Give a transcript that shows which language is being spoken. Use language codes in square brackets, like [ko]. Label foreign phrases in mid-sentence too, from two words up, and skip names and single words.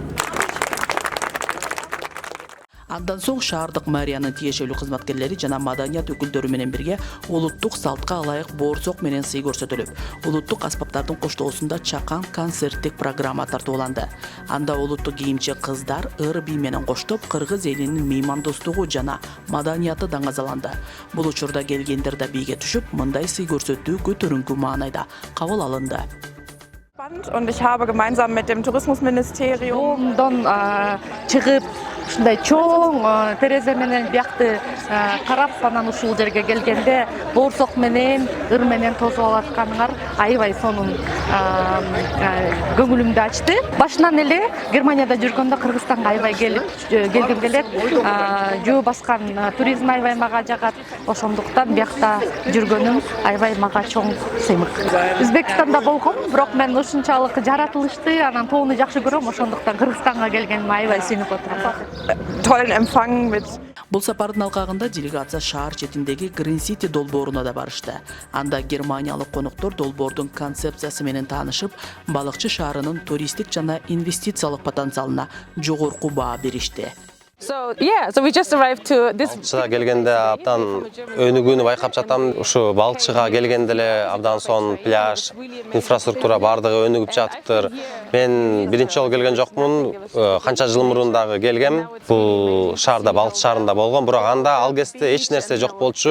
[ky] Андан соң шаардык мэриянын тиешелүү кызматкерлери жана маданият өкүлдөрү менен бирге улуттук салтка ылайык боорсок менен сый көрсөтүлүп, улуттук аспаптардын коштоосунда чакан концерттик программа тартууланды. Анда улуттук кийимчи кыздар ыр бий менен коштоп кыргыз элинин меймандостугу жана маданияты даңазаланды. Бул учурда келгендер да бийге түшүп, мындай сый көрсөтүү көтөрүңкү маанайда кабыл алынды. [de] Und ich habe gemeinsam mit dem Tourismusministerium [ky] чыгып ушундай чоң терезе менен биякты карап анан ушул жерге келгенде боорсок менен ыр менен тосуп алатканыңар аябай сонун көңүлүмдү ачты. Башынан эле Германияда жүргөндө Кыргызстанга аябай келгим келет. Жөө баскан туризм аябай мага жагат. Ошондуктан биякта жүргөнүм аябай мага чоң сыймык. Өзбекстанда болгом, бирок мен ушунчалык жаратылышты, анан тоону жакшы көрөм, ошондуктан Кыргызстанга келгениме аябай сүйүнүп отурам. [de] Tollen Empfang mit. [ky] Бул сапардын алкагында делегация шаар четиндеги Green City долбооруна да барышты. Анда германиялык коноктор долбоордун концепциясы менен таанышып, Балыкчы шаарынын туристтик жана инвестициялык потенциалына жогорку баа беришти. [en] So we just arrived to this. [ky] Балыкчыга келгенде абдан өнүгүүнү байкап жатам. Ушу Балыкчыга келгенде эле абдан сонун пляж, инфраструктура бардыгы өнүгүп жатыптыр. Мен биринчи жолу келген жокмун, канча жыл мурун дагы келгем. Бул шаарда, Балыкчы шаарында болгон, бирок анда ал кезде эч нерсе жок болчу.